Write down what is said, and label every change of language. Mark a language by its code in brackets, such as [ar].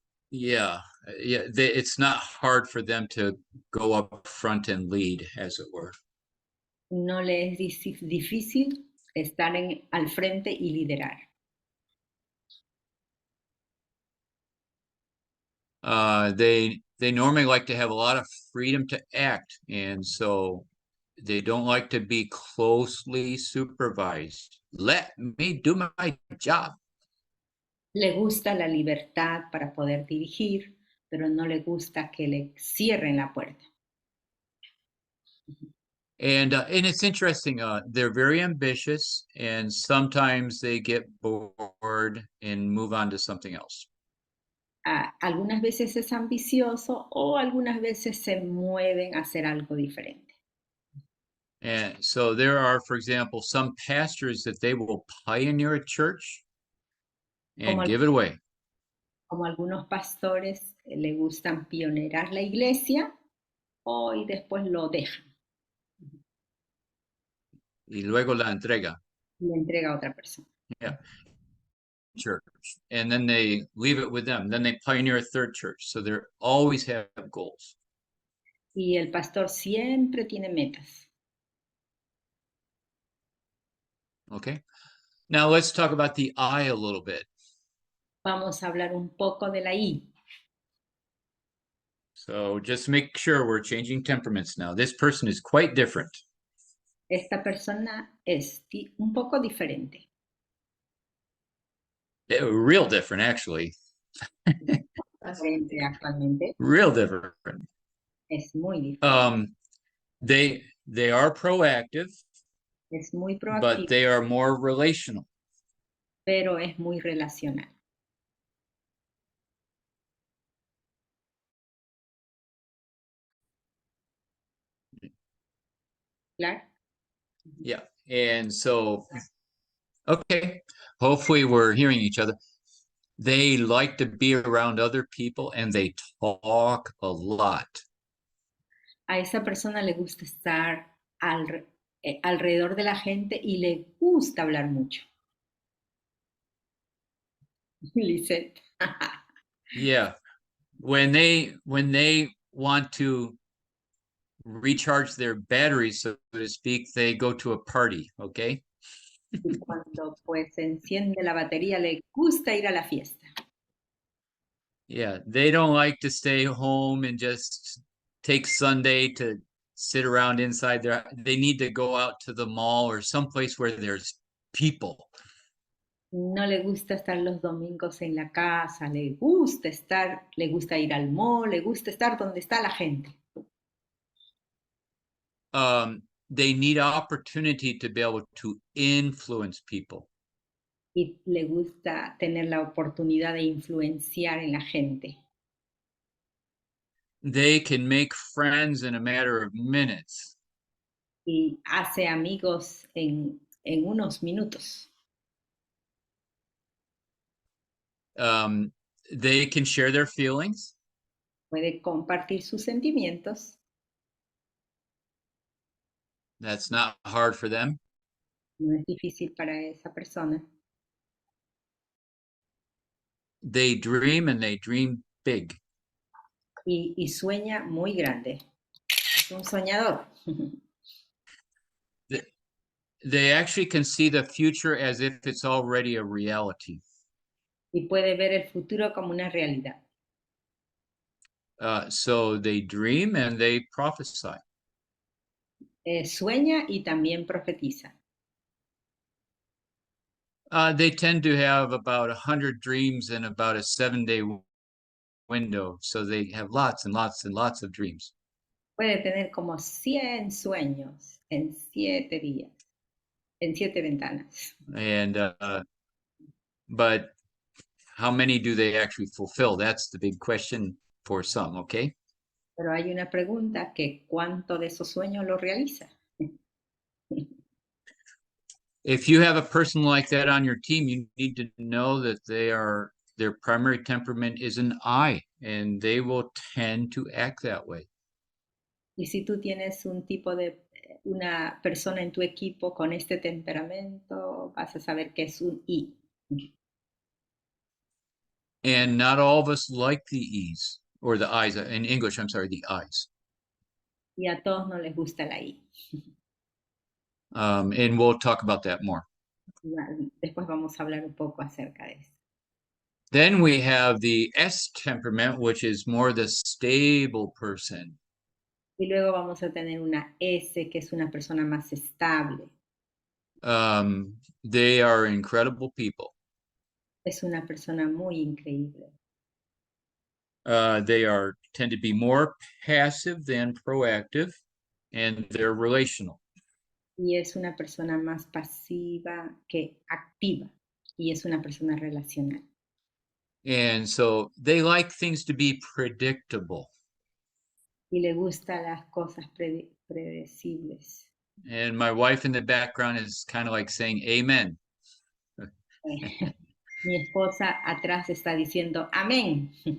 [en] Yeah, it's not hard for them to go up front and lead, as it were. [es] No le es difícil estar al frente y liderar. [en] They normally like to have a lot of freedom to act, and so they don't like to be closely supervised. Let me do my job. [es] Le gusta la libertad para poder dirigir, pero no le gusta que le cierren la puerta. [en] And it's interesting. They're very ambitious, and sometimes they get bored and move on to something else. [es] Algunas veces es ambicioso o algunas veces se mueven a hacer algo diferente. [en] And so there are, for example, some pastors that they will pioneer a church and give it away. [es] Como algunos pastores le gustan pionerar la iglesia y después lo dejan. Y luego la entrega. Y le entrega a otra persona. [en] Yeah. Church, and then they leave it with them. Then they pioneer a third church. So they always have goals. [es] Y el pastor siempre tiene metas. [en] Okay. Now let's talk about the I a little bit. [es] Vamos a hablar un poco de la I. [en] So just make sure we're changing temperaments now. This person is quite different. [es] Esta persona es un poco diferente. [en] Real different, actually. [es] Diferente actualmente. [en] Real different. [es] Es muy diferente. [en] They are proactive. [es] Es muy proactivo. [en] But they are more relational. [es] Pero es muy relacional. Claro. [en] Yeah, and so, okay, hopefully we're hearing each other. They like to be around other people and they talk a lot. [es] A esa persona le gusta estar alrededor de la gente y le gusta hablar mucho. Lisette. [en] Yeah, when they want to recharge their batteries, so to speak, they go to a party, okay? [es] Y cuando pues enciende la batería, le gusta ir a la fiesta. [en] Yeah, they don't like to stay home and just take Sunday to sit around inside there. They need to go out to the mall or someplace where there's people. [es] No le gusta estar los domingos en la casa, le gusta ir al mall, le gusta estar donde está la gente. [en] They need opportunity to be able to influence people. [es] Y le gusta tener la oportunidad de influenciar en la gente. [en] They can make friends in a matter of minutes. [es] Y hace amigos en unos minutos. [en] They can share their feelings. [es] Puede compartir sus sentimientos. [en] That's not hard for them. [es] No es difícil para esa persona. [en] They dream and they dream big. [es] Y sueña muy grande. Es un soñador. [en] They actually can see the future as if it's already a reality. [es] Y puede ver el futuro como una realidad. [en] So they dream and they prophesy. [es] Sueña y también profetiza. [en] They tend to have about 100 dreams in about a 7-day window. So they have lots and lots and lots of dreams. [es] Puede tener como 100 sueños en 7 días, en 7 ventanas. [en] And but how many do they actually fulfill? That's the big question for some, okay? [es] Pero hay una pregunta que ¿cuánto de esos sueños lo realiza? [en] If you have a person like that on your team, you need to know that their primary temperament is an I, and they will tend to act that way. [es] Y si tú tienes una persona en tu equipo con este temperamento, vas a saber que es un I. [en] And not all of us like the E's or the I's. In English, I'm sorry, the I's. [es] Y a todos no les gusta la I. [en] And we'll talk about that more. [es] Después vamos a hablar un poco acerca de eso. [en] Then we have the S temperament, which is more the stable person. [es] Y luego vamos a tener una S, que es una persona más estable. [en] They are incredible people. [es] Es una persona muy increíble. [en] They tend to be more passive than proactive, and they're relational. [es] Y es una persona más pasiva que activa. Y es una persona relacional. [en] And so they like things to be predictable. [es] Y le gustan las cosas predecibles. [en] And my wife in the background is kind of like saying amen. [es] Mi esposa atrás está diciendo amén.